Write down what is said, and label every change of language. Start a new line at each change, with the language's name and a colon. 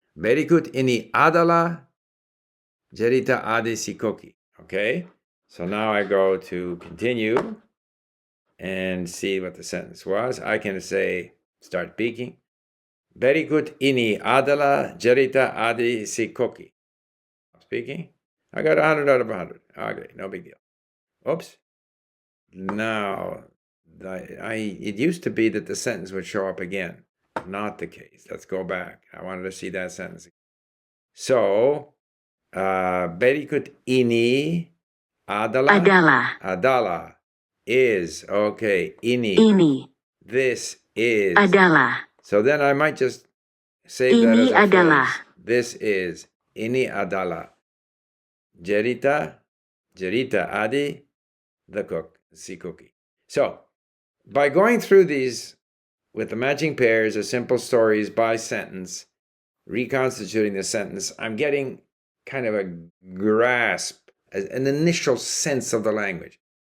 Indonesian: Berikut ini adalah cerita Adi si cookie.
English: Okay. So now I go to continue and see what the sentence was. I can say, start speaking.
Indonesian: Berikut ini adalah cerita Adi si cookie.
English: Speaking. I got 100 out of 100. Okay, no big deal. Oops. Now, It used to be that the sentence would show up again. Not the case. Let's go back. I wanted to see that sentence. So,
Indonesian: berikut ini adalah
English: is. Okay, ini. This is. So then I might just save that as a phrase. This is.
Indonesian: Ini adalah. Jerita Adi,
English: the cook,
Indonesian: si cookie.
English: So, by going through these with the matching pairs or simple stories by sentence, reconstituting the sentence, I'm getting kind of a grasp, an initial sense of the language.